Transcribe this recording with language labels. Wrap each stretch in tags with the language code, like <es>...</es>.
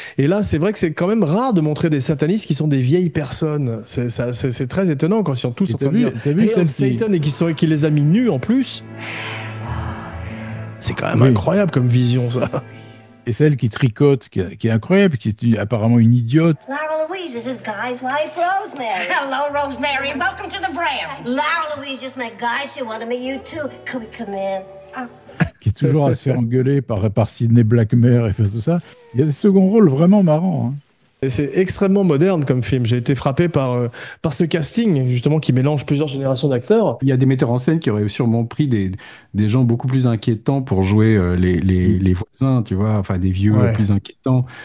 <fr>Et là, c'est vrai que c'est quand même rare de montrer des satanistes qui sont des vieilles personnes. C'est très étonnant quand ils sont tous en train de dire</fr> <en>Hail Satan</en> <fr>et qui les a mis nus en plus. C'est quand même incroyable comme vision, ça. Et celle qui tricote, qui est incroyable, qui est apparemment une idiote.</fr> <en>Lara Louise is this guy's wife, Rosemary. Hello, Rosemary, and welcome to the brand. Lara Louise just met Guy. She wanted to meet you too. Could we come in?</en> <fr>Qui est toujours à se faire engueuler par Sidney Blackmer et tout ça. Il y a des seconds rôles vraiment marrants. Hein. Et c'est extrêmement moderne comme film. J'ai été frappé par ce casting, justement, qui mélange plusieurs générations d'acteurs. Il y a des metteurs en scène qui auraient sûrement pris des gens beaucoup plus inquiétants pour jouer les voisins, tu vois, enfin des vieux plus inquiétants.</fr>